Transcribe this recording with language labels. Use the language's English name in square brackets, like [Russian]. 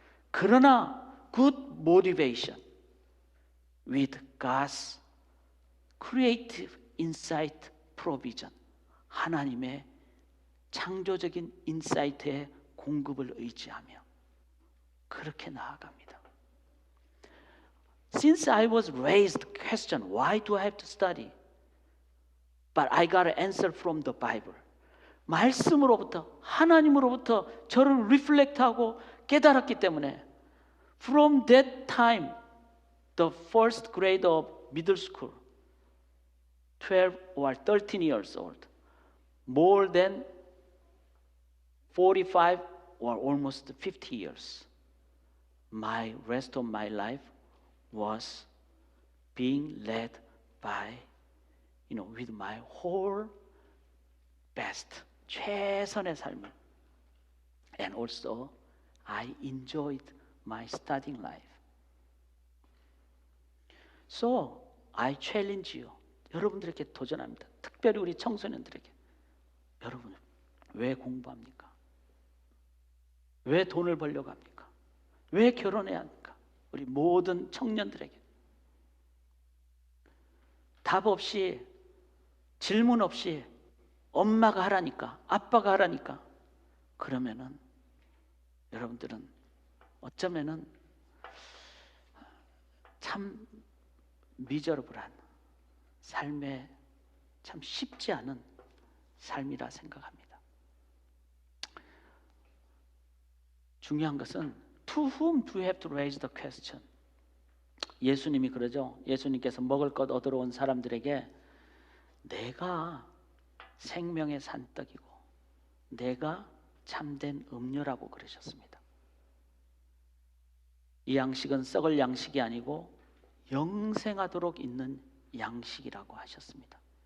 [Korean] 그러나 [English] good motivation with God's creative insight provision, [Korean] 하나님의 창조적인 인사이트의 공급을 의지하며 그렇게 나아갑니다. [English] Since I was raised question, why do I have to study? But I got an answer from the Bible. [Korean] 말씀으로부터, 하나님으로부터 저를 리플렉트하고 깨달았기 때문에 [English] From that time, the first grade of middle school, 12 or 13 years old, more than 45 or almost 50 years, my rest of my life was being led by, with my whole best, [Korean] 최선의 삶을 [English] And also, I enjoyed my studying life. So, I challenge you. [Korean] 여러분들에게 도전합니다. 특별히 우리 청소년들에게. 여러분, 왜 공부합니까? 왜 돈을 벌려고 합니까? 왜 결혼해야 합니까? 우리 모든 청년들에게. 답 없이, 질문 없이 엄마가 하라니까, 아빠가 하라니까, 그러면은 여러분들은 어쩌면은 참 미저러블한 삶에 참 쉽지 않은 삶이라 생각합니다. 중요한 것은 [English] To whom do you have to raise the question? [Korean] 예수님이 그러죠. 예수님께서 먹을 것 얻으러 온 사람들에게 내가 생명의 산떡이고 내가 참된 음료라고 그러셨습니다. 이 양식은 썩을 양식이 아니고 영생하도록 있는 양식이라고 하셨습니다.